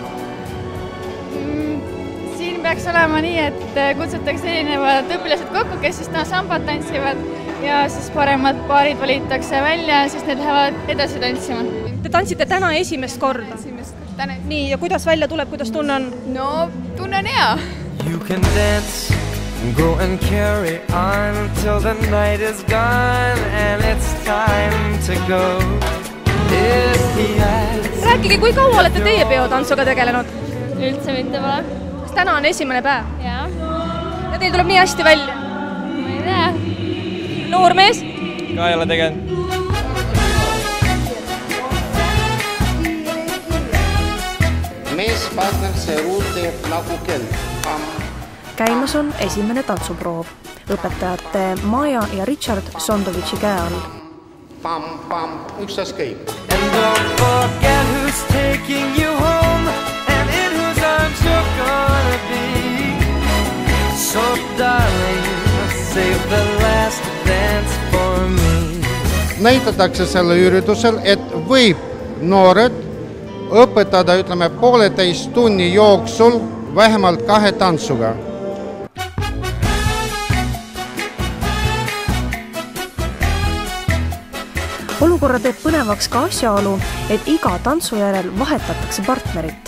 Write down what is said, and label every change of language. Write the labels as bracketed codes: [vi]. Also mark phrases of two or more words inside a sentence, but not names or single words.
[et] Siin peaks olema nii, et kutsutakse erinevad õpilased kokku, kes siis sambat tantsivad ja siis paremad paarid valitakse välja ja siis need lähevad edasi tantsima. Te tantsite täna esimest korda? Esimest korda. Nii, ja kuidas välja tuleb, kuidas tunne on? No, tunne on hea. [en] You can dance, go and carry on till the night is gone and it's time to go. [et] Rääkige, kui kaua olete teie peotantsuga tegelenud? Üldse mitte pole. Kas täna on esimene päev? Jaa. Ja teil tuleb nii hästi välja? Ma ei tea. Noor mees? Ka ei ole tegelenud. Mees partner see ruut teeb nagu kell. Käimas on esimene tantsuproov. Õpetajate Maja ja Richard Sondovitši käe all. Pam, ükstas käib. [en] And don't forget who's taking you home and in whose arms you're gonna be. So darling, save the last dance for me. [et] Näitatakse selle üritusel, et võib noored õpetada, ütleme, 1,5 tunni jooksul vähemalt 2 tantsuga. Olukorra teeb põnevaks ka asjaolu, et iga tantsu järel vahetatakse partnerit.